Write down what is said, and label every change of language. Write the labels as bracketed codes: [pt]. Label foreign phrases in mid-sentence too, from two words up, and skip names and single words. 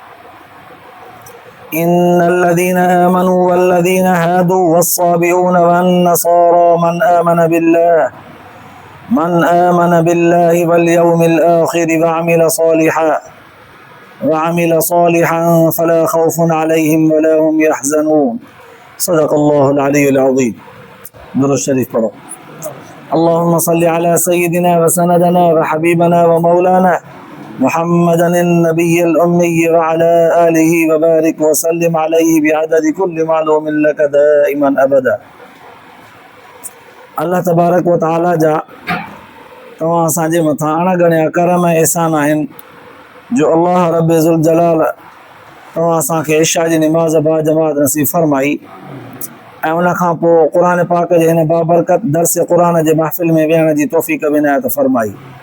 [ar] إن الذين آمنوا والذين هادوا والصابئون والنصارى من آمن بالله واليوم الآخر وعمل صالحا فلا خوف عليهم ولا هم يحزنون صدق الله العلي العظيم. [sd] दुरूद शरीफ पढ़ो। [ar] اللهم صل على سيدنا وسندنا وحبيبنا ومولانا محمد النبي الأمي وعلى آله وبارك وسلم عليه بعدد كل معلوم لك دائما أبدا. [sd] अल्लाह [ar] تبارك وتعالى [sd] जा तव्हां असांजे मथां अणगणिया करम ऐं एहसान आहिनि जो अल्लाह रब्बे ज़ुल जलाल तव्हां असांखे इशा जी निमाज़ बा जमात नसीब फरमाई ऐं उन खां पोइ क़ुरान पाक जे हिन बाबरकत दर्स क़ुरान जे महफ़िल में विहण जी तौफ़ीक़ विनायत फरमाई।